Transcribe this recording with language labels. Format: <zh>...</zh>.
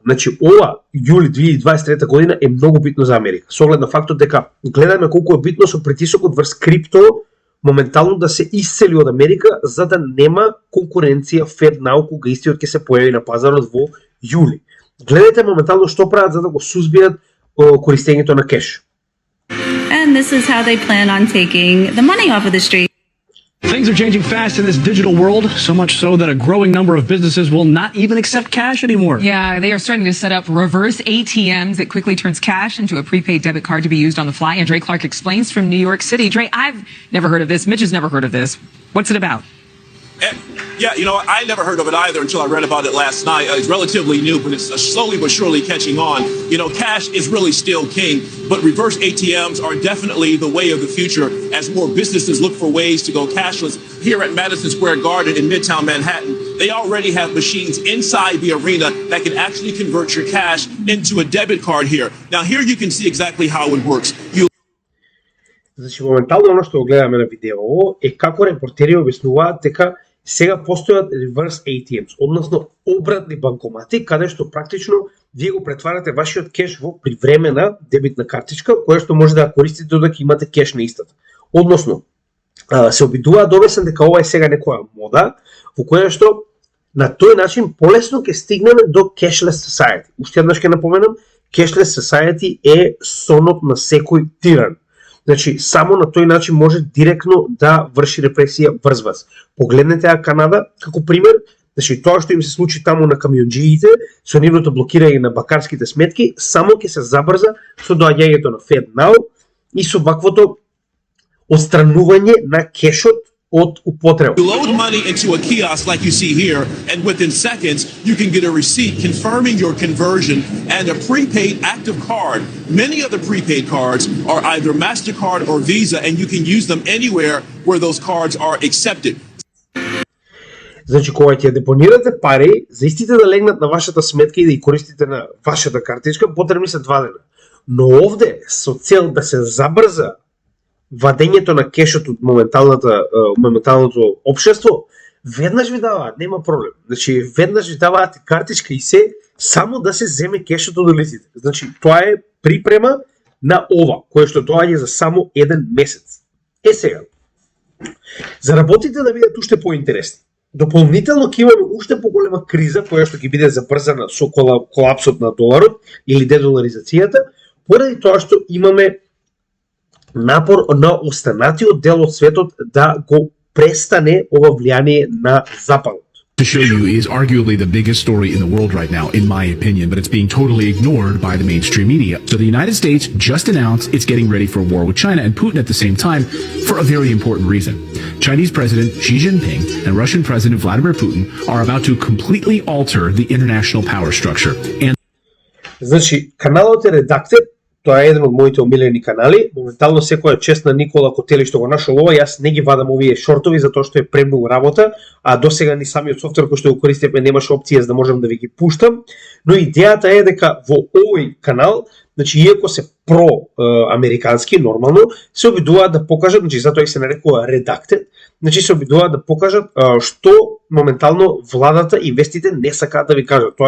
<mk>Значи, ова јули 2023 година е многу битно за Америка. Со оглед на фактот дека гледаме колку е битно со притисокот врз крипто моментално да се исцели од Америка за да нема конкуренција FedNow кога истиот ќе се појави на пазарот во јули. Гледайте моментално што прават за да го сузбијат користењето на кеш.</mk> <en>And this is how they plan on taking the money off of the street. Things are changing fast in this digital world, so much so that a growing number of businesses will not even accept cash anymore. Yeah, they are starting to set up reverse ATMs that quickly turns cash into a prepaid debit card to be used on the fly. And Dre Clark explains from New York City. Dre, I've never heard of this. Mitch has never heard of this. What's it about? Yeah, you know, I never heard of it either until I read about it last night. It's relatively new, but it's slowly but surely catching on. You know, cash is really still king, but reverse ATMs are definitely the way of the future as more businesses look for ways to go cashless. Here at Madison Square Garden in Midtown Manhattan, they already have machines inside the arena that can actually convert your cash into a debit card here. Now, here you can see exactly how it works.</en> <mk>Значи, моментално оно што го гледаме на видео е како репортери објаснуваат дека сега постојат reverse ATMs, односно обратни банкомати, каде што практично вие го претварате вашиот кеш во привремена дебитна картичка, која што може да ја користите додека имате кеш на истата. Односно, се обидуваат да објаснат дека ова е сега некоја мода, во која што на тој начин полесно ќе стигнеме до cashless society. Уште еднаш ќе напоменам, cashless society е сонот на секој тиран. Значи, само на тој начин може директно да врши репресија врз вас. Погледнете ја Канада како пример, значи тоа што им се случи таму на камионџиите, со нивното блокирање на бакарските сметки, само ќе се забрза со доаѓањето на FedNow и со ваквото отстранување на кешот од употреба.</mk> <en>You load money into a kiosk like you see here, and within seconds you can get a receipt confirming your conversion and a prepaid active card. Many of the prepaid cards are either MasterCard or Visa, and you can use them anywhere where those cards are accepted.</en> <mk>Значи, кога ќе депонирате пари, за истите да легнат на вашата сметка и да ги користите на вашата картичка, потребни се 2 дена. Но овде, со цел да се забрза вадењето на кешот од моменталното општество, веднаш ви даваат, нема проблем. Значи, веднаш ви даваат картичка и се, само да се земе кешот од лиците. Значи, тоа е припрема на ова, кое што доаѓа за само 1 месец. Сега, за работите да бидат уште поинтересни, дополнително ќе имаме уште поголема криза, која што ќе биде забрзана со колапсот на доларот или дедоларизацијата, поради тоа што имаме напор на останатиот дел од светот да го престане ова влијание на Западот.</mk> <en>To show you is arguably the biggest story in the world right now, in my opinion, but it's being totally ignored by the mainstream media. So the United States just announced it's getting ready for a war with China and Putin at the same time for a very important reason. Chinese President Xi Jinping and Russian President Vladimir Putin are about to completely alter the international power structure. And</en> <mk>Значи, каналот е Redacted, тоа е еден од моите омилени канали. Моментално секоја чест на Никола Котели што го нашол ова, јас не ги вадам овие шортови затоа што е премногу работа, а досега ни самиот софтвер кој што го користевме немаше опција за да можам да ви ги пуштам, но идејата е дека во овој канал, значи иако се про-американски нормално, се обидуваат да покажат, значи затоа и се нарекува Redacted, значи се обидуваат да покажат што моментално владата и вестите не сакаат да ви кажат.</mk>